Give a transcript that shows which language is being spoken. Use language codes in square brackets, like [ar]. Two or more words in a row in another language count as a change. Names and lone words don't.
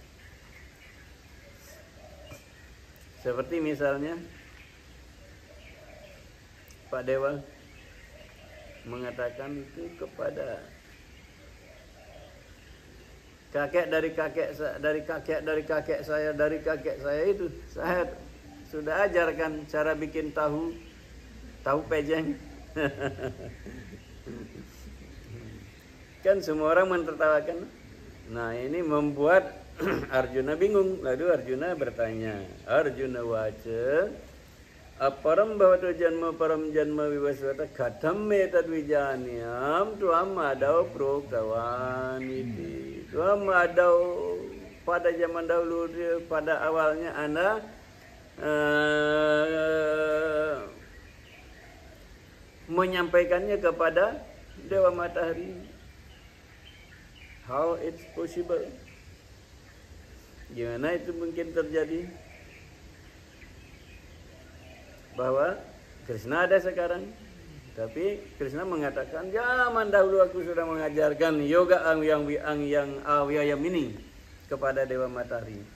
[id] Seperti misalnya Pak Dewa mengatakan itu kepada kakek saya itu, saya sudah ajarkan cara bikin tahu pejeng. Kan semua orang mentertawakan. Nah, ini membuat Arjuna bingung. Lalu Arjuna bertanya, [sa] Arjuna waca, aparam bhavatu janma param janma vivasvata katham etadwijaniam tuam adau proktavan iti. Tuam adau pada zaman dahulu, pada awalnya Anda menyampaikannya kepada Dewa Matahari. [en] How it's possible? [id] Gimana itu mungkin terjadi? Bahwa Krishna ada sekarang, tapi Krishna mengatakan zaman dahulu aku sudah mengajarkan yoga yang avyayam ini kepada Dewa Matahari.